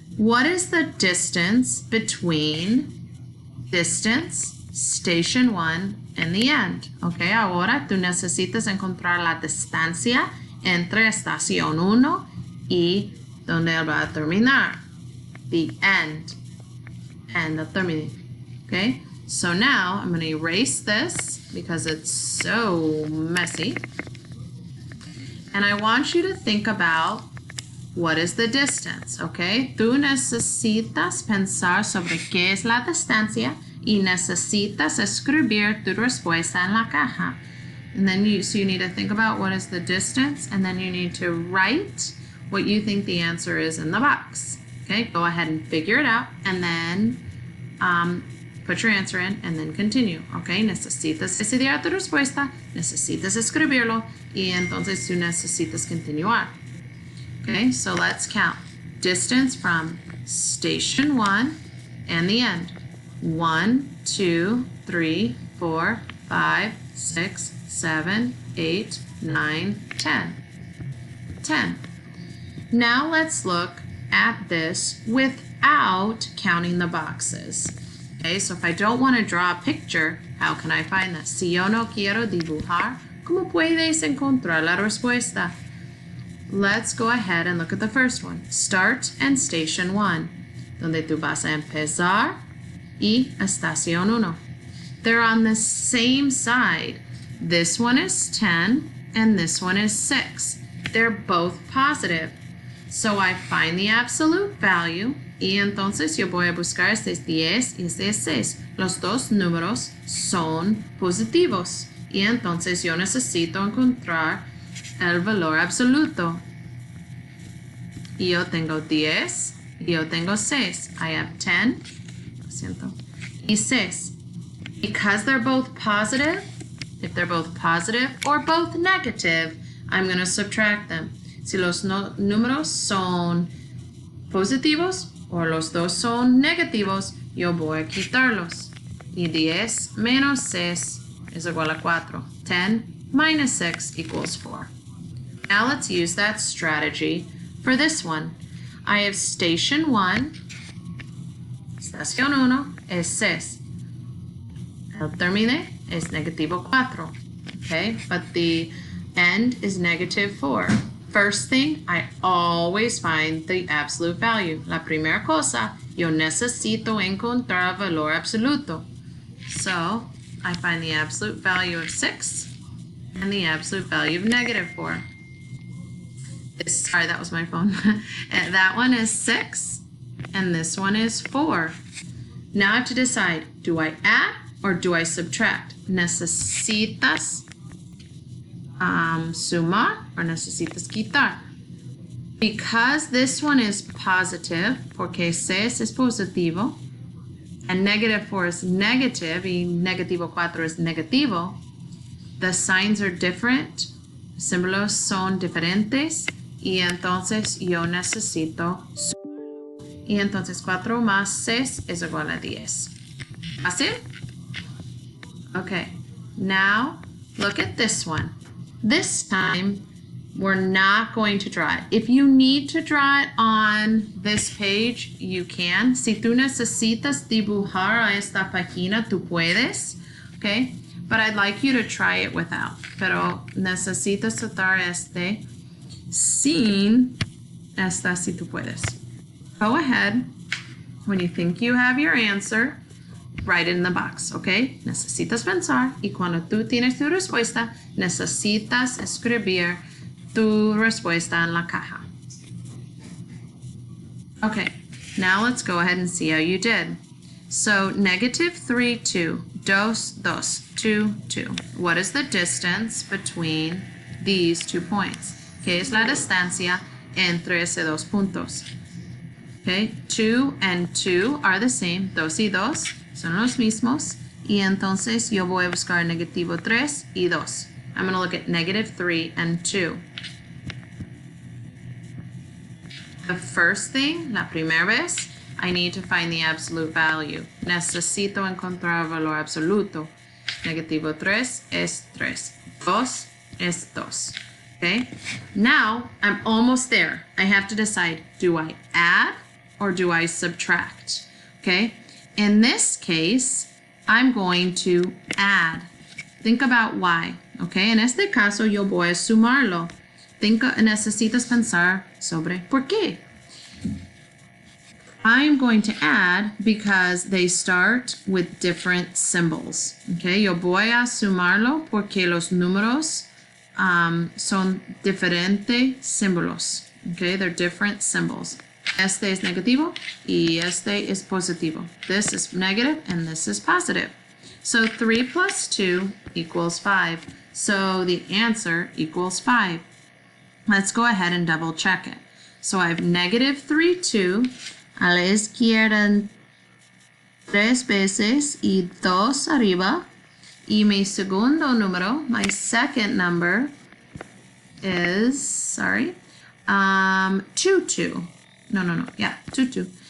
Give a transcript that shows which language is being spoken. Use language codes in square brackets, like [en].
[en] What is the distance between distance, station 1, and the end? [es] Okay, ahora tú necesitas encontrar la distancia entre estación 1 y donde él va a terminar. [en] The end. End of termining. Okay, so now I'm going to erase this because it's so messy. And I want you to think about what is the distance, okay? [es] Tú necesitas pensar sobre qué es la distancia y necesitas escribir tu respuesta en la caja. [en] And then you need to think about what is the distance, and then you need to write what you think the answer is in the box. Okay, go ahead and figure it out, and then put your answer in, and then continue. [es] Okay, necesitas decidir tu respuesta, necesitas escribirlo, y entonces tú necesitas continuar. [en] Okay, so let's count. Distance from station 1 and the end. 1, 2, 3, 4, 5, 6, 7, 8, 9, 10. 10. Now let's look at this without counting the boxes. Okay, so if I don't want to draw a picture, how can I find this? [es] Si yo no quiero dibujar, ¿cómo puedes encontrar la respuesta? [en] Let's go ahead and look at the first one. Start and station 1, [es] donde tú vas a empezar, y estación 1. [en] They're on the same side. This one is 10 and this one is 6. They're both positive. So I find the absolute value, [es] y entonces yo voy a buscar este es 10 y este es 6. Los dos números son positivos, y entonces yo necesito encontrar el valor absoluto. Y yo tengo 10 y yo tengo 6. [en] I have 10, [es] lo siento, y 6. [en] Because they're both positive, if they're both positive or both negative, I'm going to subtract them. [es] Si los números son positivos o los dos son negativos, yo voy a quitarlos. Y 10 menos 6 is igual a 4. [en] 10 minus 6 equals 4. Now let's use that strategy for this one. I have station 1, [es] estación 1 es 6. El término es negativo 4. [en] Okay, but the end is negative 4. First thing, I always find the absolute value. [es] La primera cosa, yo necesito encontrar el valor absoluto. [en] So, I find the absolute value of 6 and the absolute value of negative 4. Sorry, that was my phone. That one is 6 and this one is 4. Now I have to decide, do I add or do I subtract? [es] Necesitas sumar or necesitas quitar? [en] Because this one is positive, [es] porque 6 es positivo, [en] and negative 4 is negative, [es] y negativo 4 is negativo, [en] the signs are different, [es] símbolos son diferentes, y entonces yo necesito sumar. Y entonces 4 más 6 es igual a 10. ¿Fácil? [en] Okay, now look at this one. This time, we're not going to draw it. If you need to draw it on this page, you can. [es] Si tú necesitas dibujar a esta página, tú puedes, okay? [en] But I'd like you to try it without. [es] Pero necesitas tratar este sin esta si tú puedes. [en] Go ahead. When you think you have your answer, write it in the box, okay? [es] Necesitas pensar, y cuando tú tienes tu respuesta, necesitas escribir tu respuesta en la caja. [en] Okay, now let's go ahead and see how you did. So negative 3, 2. [es] Dos, dos. [en] 2, 2. What is the distance between these 2 points? [es] ¿Qué es la distancia entre esos dos puntos? [en] Okay, 2 and 2 are the same. [es] 2 y 2 son los mismos. Y entonces yo voy a buscar negativo 3 y 2. [en] I'm going to look at negative 3 and 2. The first thing, [es] la primera vez, [en] I need to find the absolute value. [es] Necesito encontrar el valor absoluto. Negativo 3 es 3. 2 es 2. Okay? [en] Now, I'm almost there. I have to decide, do I add or do I subtract? Okay? In this case, I'm going to add. Think about why. Okay? [es] En este caso, yo voy a sumarlo. Necesitas pensar sobre por qué. [en] I'm going to add because they start with different symbols. [es] Okay, yo voy a sumarlo porque los números son diferentes símbolos. [en] Okay, they're different symbols. [es] Este es negativo y este es positivo. [en] This is negative and this is positive. So 3 plus 2 equals 5. So the answer equals 5. Let's go ahead and double check it. So I have negative 3, 2. [es] A la izquierda 3 veces y 2 arriba. Y mi segundo número, [en] my second number is, 2, 2. No. Yeah, 2, 2.